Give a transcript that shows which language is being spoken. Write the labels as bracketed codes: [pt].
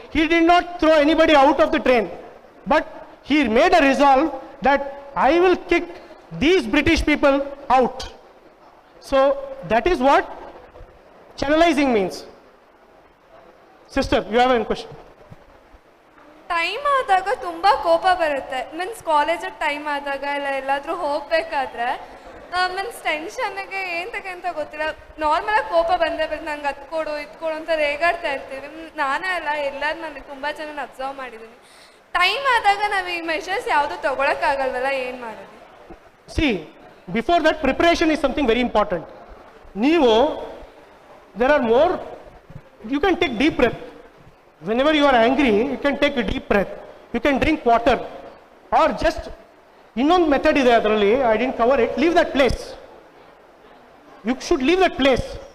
[en] He did not throw anybody out of the train, but he made a resolve that I will kick these British people out. So that is what channelizing means. Sister, you have a question. [kn] Time ಆದಾಗ ತುಂಬ ಕೋಪ ಬರುತ್ತೆ. Means ಕಾಲೇಜಲ್ಲಿ time ಆದಾಗ ಇಲ್ಲ ಎಲ್ಲಾದರೂ ಹೋಗ್ಬೇಕಾದ್ರೆ means ಟೆನ್ಷನ್ಗೆ ಅಂತ ಗೊತ್ತಿಲ್ಲ, ನಾರ್ಮಲಾಗಿ ಕೋಪ ಬಂದೇ ಬರುತ್ತೆ. ನಂಗೆ ಅದು ಕೊಡು ಇದು ಕೊಡು ಅಂತ ರೇಗಾಡ್ತಾ ಇರ್ತೀವಿ. ನಾನೇ ಅಲ್ಲ, ಎಲ್ಲರೂ ನನಗೆ ತುಂಬ ಜನ ಅಬ್ಸರ್ವ್ ಮಾಡಿದ್ದೀನಿ. ಟೈಮ್ ಆದಾಗ ನಾವು ಈ ಮೆಷರ್ಸ್ ಯಾವುದು ತೊಗೊಳಕ್ಕಾಗಲ್ವಲ್ಲ, ಏನು ಮಾಡೋದು? [en] See, before that, preparation is something very important. ನೀವು, there are more, you can take deep breath. Whenever you are angry, you can take a deep breath. You can drink water, or just [kn] ಇನ್ನೊಂದು method ಇದೆ ಅದರಲ್ಲಿ, [en] I didn't cover it. Leave that place. You should leave that place.